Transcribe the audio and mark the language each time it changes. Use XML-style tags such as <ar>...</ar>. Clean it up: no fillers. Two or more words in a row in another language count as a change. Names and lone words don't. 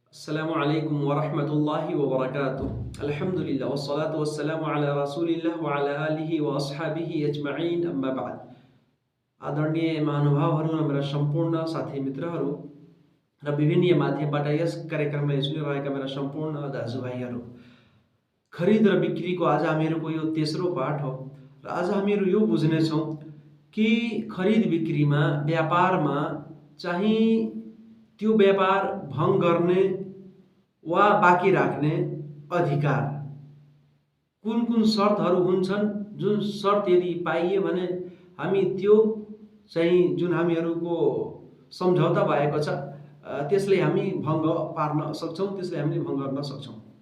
<ar>السلام عليكم ورحمة الله وبركاته. الحمد لله والصلاة والسلام على رسول الله وعلى آله وأصحابه أجمعين، أما بعد.</ar> <ne>आदरणीय महानुभावहरू र मेरा सम्पूर्ण साथी मित्रहरू र विभिन्न माध्यमबाट यस कार्यक्रमलाई सुनिरहेका मेरा सम्पूर्ण दाजुभाइहरू, खरिद र बिक्रीको आज हामीहरूको यो तेस्रो पाठ हो र आज हामीहरू यो बुझ्नेछौँ कि खरिद बिक्रीमा व्यापारमा चाहिँ त्यो व्यापार भङ्ग गर्ने वा बाँकी राख्ने अधिकार कुन कुन शर्तहरू हुन्छन्, जुन शर्त यदि पाइए भने हामी त्यो चाहिँ जुन हामीहरूको सम्झौता भएको छ त्यसले हामी भङ्ग पार्न सक्छौँ, त्यसले हामीले भङ्ग गर्न सक्छौँ।</ne>